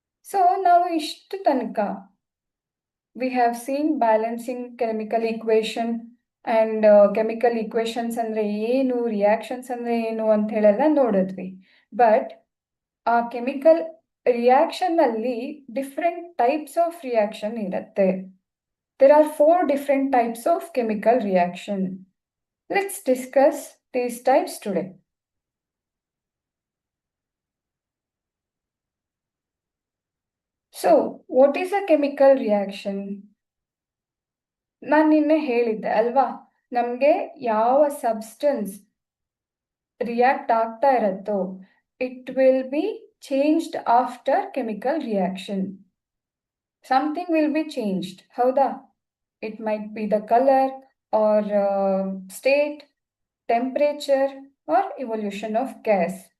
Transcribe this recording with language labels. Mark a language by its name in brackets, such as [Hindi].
[Kannada] So ನಾವು ಇಷ್ಟು ತನಕ [English] we have seen balancing chemical equation and chemical equations [Kannada] ಅಂದರೆ ಏನು, ರಿಯಾಕ್ಷನ್ಸ್ ಅಂದರೆ ಏನು ಅಂತ ಹೇಳೆಲ್ಲ ನೋಡಿದ್ವಿ. [English] But ಆ chemical ರಿಯಾಕ್ಷನ್ನಲ್ಲಿ different types of reaction ಇರುತ್ತೆ. There are 4 different types of chemical reaction. Let's discuss these types today. So, what is a chemical reaction? [Kannada] ನಾನು ನಿನ್ನೆ ಹೇಳಿದ್ದೆ ಅಲ್ವಾ, ನಮಗೆ ಯಾವ ಸಬ್ಸ್ಟೆನ್ಸ್ ರಿಯಾಕ್ಟ್ ಆಗ್ತಾ ಇರತ್ತೋ [English] It will be changed after chemical reaction. Something will be changed, [Kannada] ಹೌದಾ? [English] It might be the colour or state, temperature or evolution of gas.